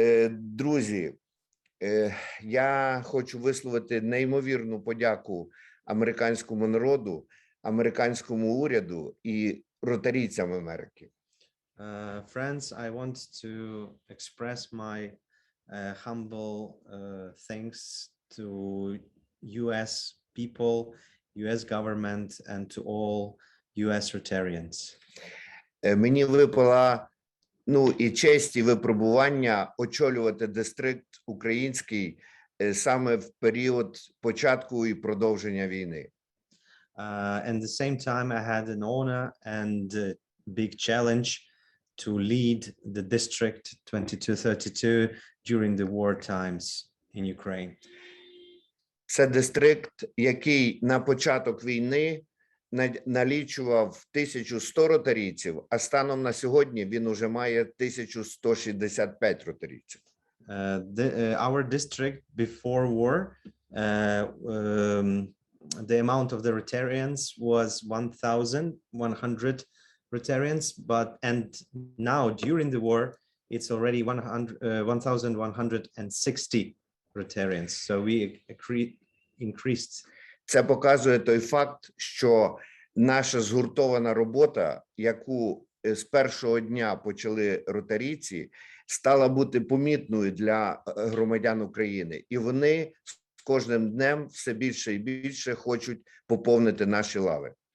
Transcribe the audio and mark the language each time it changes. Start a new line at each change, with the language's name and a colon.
Ukrainian: Друзі, я хочу висловити неймовірну подяку американському народу, американському уряду і ротарійцям Америки.
English: Friends, I want to express my humble thanks to US people, US government, and to all US Rotarians.
Ukrainian: Мені випала і честь, і випробування очолювати дистрикт український саме в період початку і продовження війни.
English: And at the same time, I had an honor and a big challenge to lead the District 2232 during the war times in Ukraine.
Ukrainian: Це дистрикт, який на початок війни налічував 1100 ротарійців, а станом на сьогодні він уже має 1165 ротарійців.
English: Our district before war, the amount of the Rotarians was 1,100 Rotarians, and now during the war, it's already 1,160 Rotarians. So we increased.
Ukrainian: Це показує той факт, що наша згуртована робота, яку з першого дня почали ротарійці, стала бути помітною для громадян України. І вони з кожним днем все більше і більше хочуть поповнити наші лави.